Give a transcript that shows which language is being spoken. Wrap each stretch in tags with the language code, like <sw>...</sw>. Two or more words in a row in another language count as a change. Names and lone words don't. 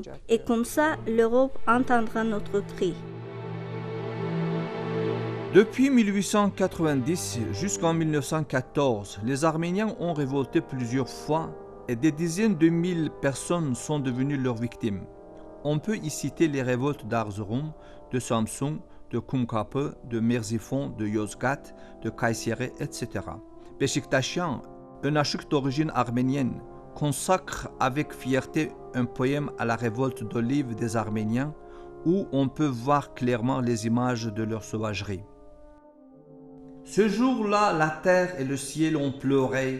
<fr>Et comme ça, l'Europe entendra notre cri. » Depuis 1890 jusqu'en 1914, les Arméniens ont révolté plusieurs fois et des dizaines de mille personnes sont devenues leurs victimes. On peut y citer les révoltes d'Arzurum, de Samsun, de Kumkapı, de Merzifon, de Yozgat, de Kayseri, etc. Beşiktaşyan, un aşık d'origine arménienne, consacre avec fierté un poème à la révolte d'Olive des Arméniens où on peut voir clairement les images de leur sauvagerie. Ce jour-là, la terre et le ciel ont pleuré.</fr>